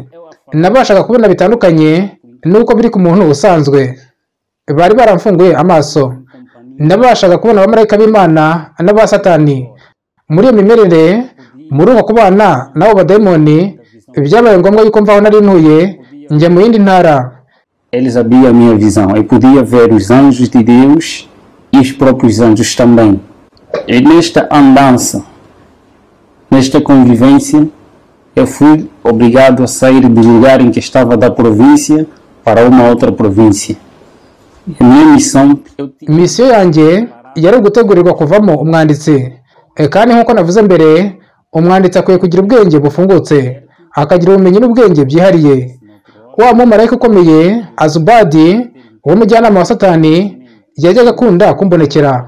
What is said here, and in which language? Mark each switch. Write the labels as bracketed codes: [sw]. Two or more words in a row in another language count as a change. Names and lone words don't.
[rw] Nabashaga kubona bitandukanye nuko biri ku muntu usanzwe. Bari baramfunguye amaso. Nabashaga kubona abamarayika b'Imana n'aba Satani. Muri iyo mimerere, muri uko kubana n'abo badayimoni, byabaye ngombwa yuko mvaho nari ntuye njya mu yindi ntara. [pt] Eles abriam a minha visão. Eu podia ver os anjos de Deus e os próprios anjos também. E nesta andança, nesta convivência, eu fui obrigado a sair do lugar em que estava da província para uma outra província. A minha missão... [rw] Misiyo yanjye yari gutegurirwa kuvamo umwanditsi. Kandi nk'uko navuze mbere, umwanditsi akwiye kugira ubwenge bufungutse, akagira ubumenyi n'ubwenge byihariye. Wa mumarayika ukomeye Azubadi w'umujyanama wa Satani yajyaga akunda kumbonekera.